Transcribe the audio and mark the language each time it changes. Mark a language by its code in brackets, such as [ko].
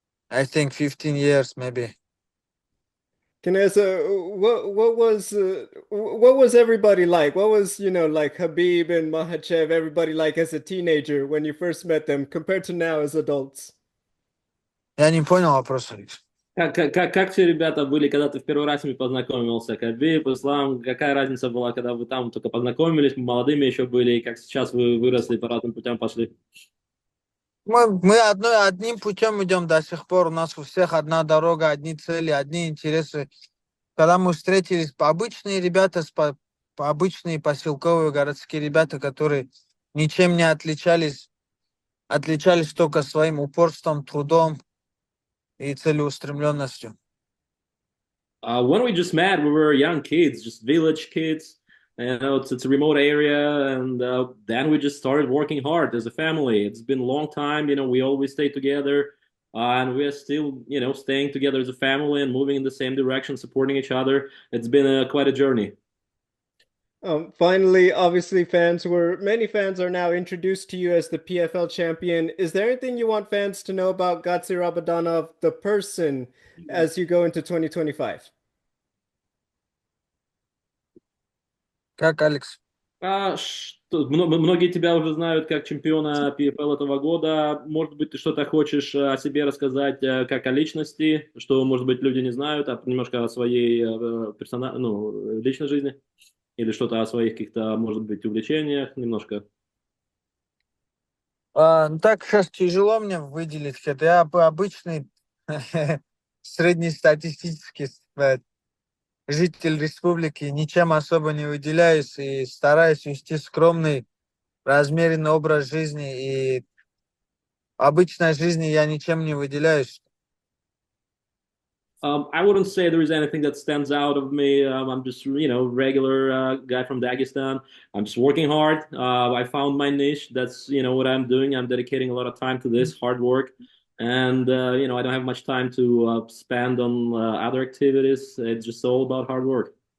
[en] I think 15 years maybe. Can I ask, what was everybody like? What was, like Habib and Makhachev, everybody like as a teenager when you first met them compared to now as adults? [ru] Я не понял вопроса. Как все ребята были, когда ты в первый раз с ними познакомился? Кабиб, Ислам, какая разница была, когда вы там только познакомились, молодыми еще были, и как сейчас вы выросли, по разным путям пошли? Мы одним путем идем до сих пор. У нас у всех одна дорога, одни цели, одни интересы. Когда мы встретились, обычные ребята, обычные поселковые городские ребята, которые ничем не отличались только своим упорством, трудом и целеустремленностью. [en] When we just met, we were young kids, just village kids. It's a remote area, and then we just started working hard as a family. It's been a long time, we always stay together, and we are still, staying together as a family and moving in the same direction, supporting each other. It's been quite a journey. Finally, obviously, many fans are now introduced to you as the PFL champion. Is there anything you want fans to know about Gadzhi Rabadanov, the person, as you go into 2025? [ru] Как, Алекс? Многие тебя уже знают как чемпиона PFL этого года. Может быть, ты что-то хочешь о себе рассказать, как о личности, что, может быть, люди не знают, а немножко о своей личной жизни? Или что-то о своих каких-то, может быть, увлечениях немножко? Так сейчас тяжело мне выделить это. Я обычный среднестатистический житель республики, ничем особо не выделяюсь и стараюсь вести скромный, размеренный образ жизни. И в обычной жизни я ничем не выделяюсь. [en] I wouldn't say there is anything that stands out of me. I'm just, regular guy from Dagestan. I'm just working hard. I found my niche. That's, what I'm doing. I'm dedicating a lot of time to this hard work. And, I don't have much time to spend on other activities. It's just all about hard work.